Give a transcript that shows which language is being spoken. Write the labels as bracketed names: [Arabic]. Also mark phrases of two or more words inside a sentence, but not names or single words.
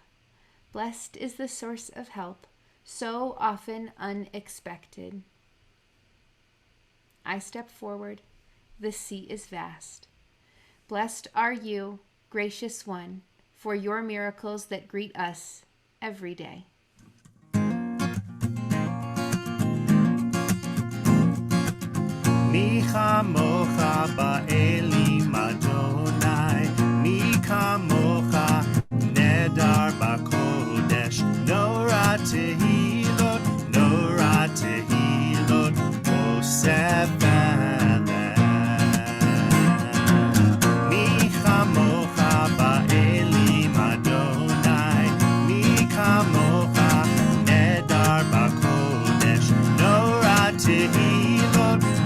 [English] Blessed is the source of help, so often unexpected. I step forward. The sea is vast. Blessed are you, gracious one, for your miracles that greet us every day. [Hebrew] מי כמוכה באלים אדני מי כמוכה נאדר בקודש נורא תהלות עושה פלא. מי כמוכה באלים אדני מי כמוכה נאדר בקודש נורא תהלות,